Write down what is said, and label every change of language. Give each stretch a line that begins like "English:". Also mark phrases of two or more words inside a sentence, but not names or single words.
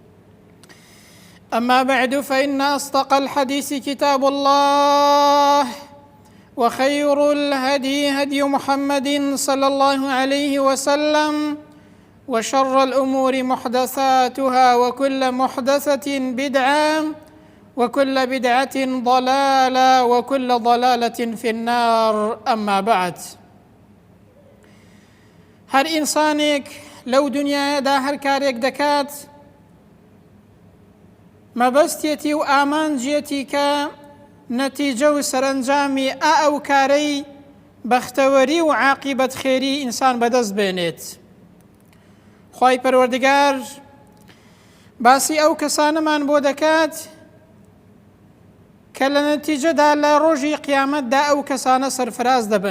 Arabic: أما بعد، فإن أصدق الحديث كتاب الله، وخير الهدي هدي محمد صلى الله عليه وسلم، وشر الأمور محدثاتها، وكل محدثة بدعة، وكل بدعة ضلالة، وكل ضلالة في النار. أما بعد،
Central Kurdish: هر إنسانك لو دنيا دا هر كاريك دكات مەبەستێتی و ئامانجێتی کە نەتیجە و سەرنجامی ئەو کارەی بەختەوەری و عاقیبەت خێری ئینسان بەدەست بێنێت. خوای پەروەردگار باسی ئەو کەسانەمان بۆ دەکات کە لە نەتیجەدا لە ڕۆژی قیامەتدا ئەو کەسانە سەرفراز دەبن.